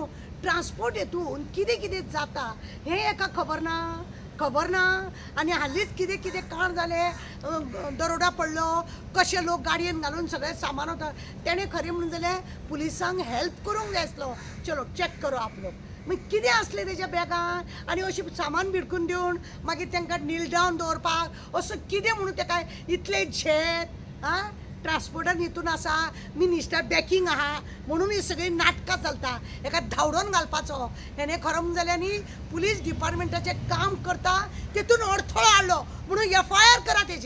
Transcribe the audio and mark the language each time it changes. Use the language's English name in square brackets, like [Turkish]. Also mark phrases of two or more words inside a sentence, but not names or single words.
[Konkani] ट्रान्सपोर्ट हितून कितें कितें जाता हें हेका खबर ना. आनी हालींच कितें कितें कांड जालें, दरोडा पडलो, कशे लोक गाडयेन घालून सगळें सामान वता. तेणें खरें म्हणून जाल्यार पुलिसांक हेल्प करूंक जाय आसलो. [Hindi] चलो चॅक करो आप लोग. [Konkani] मागीर कितें आसलें तेज्या बॅगान आनी अशें सामान भिडकून दिवन मागीर तांकां नील डावन दवरपाक असो कितें म्हणून ताका इतलें झेत ट्रान्सपोर्टान हितून आसा, [English] minister backing [Konkani] आहा म्हणून ही सगळी नाटकां चलता. हेका धांवडोवन घालपाचो. हेणें खरो म्हणून जाल्यार न्ही पुलीस डिपार्टमेंटाचें काम करता तेतून अडथळो हाडलो म्हणून FIR करा तेजेर.